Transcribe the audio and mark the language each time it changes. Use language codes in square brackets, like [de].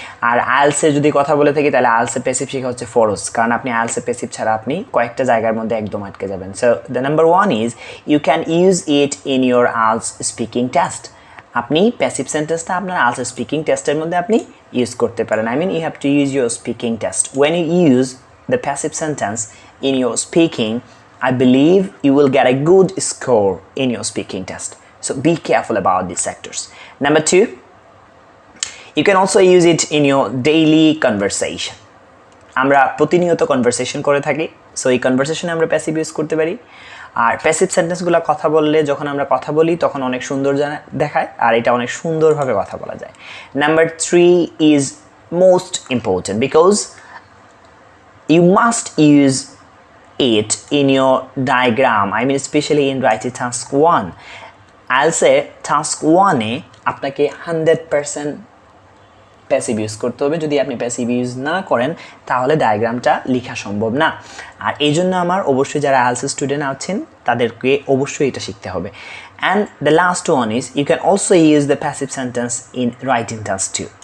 [bn] আর আইএলটিএসে যদি কথা বলে থাকি তাহলে আইএলটিএসে প্যাসিভ শেখা হচ্ছে ফরজ, কারণ আপনি আইএলটিএসে প্যাসিভ ছাড়া আপনি কয়েকটা জায়গার মধ্যে একদম আটকে যাবেন। [en] So the number one is you can use it in your IELTS speaking test. [bn] আপনি প্যাসিভ সেন্টেন্সটা আপনার আইএলটিএস স্পিকিং টেস্টের মধ্যে আপনি ইউজ করতে পারেন। [en] I mean you have to use your speaking test. When you use the passive sentence in your speaking, I believe you will get a good score in your speaking test. So be careful about these sectors. Number two, you can also use it in your daily conversation. [bn] আমরা প্রতিনিয়ত conversation করে থাকি, so এই কনভারসেশনে আমরা passive use করতে পারি। আর passive সেন্টেন্সগুলো কথা বললে যখন আমরা কথা বলি তখন অনেক সুন্দর দেখায়, আর এটা অনেক সুন্দরভাবে কথা বলা যায়। [en] Number three is most important because you must use it in your diagram. I mean especially in writing task 1. I'll say task 1 [bn] এ আপনাকে 100% প্যাসিভ ইউজ করতে হবে। যদি আপনি প্যাসিভ ইউজ না করেন তাহলে ডায়াগ্রামটা লেখা সম্ভব না। আর এই জন্য আমার অবশ্যই যারা আইএলটিএস স্টুডেন্ট আছেন তাদেরকে অবশ্যই এটা শিখতে হবে। [en] And the last one is you can also use the passive sentence in writing task 2.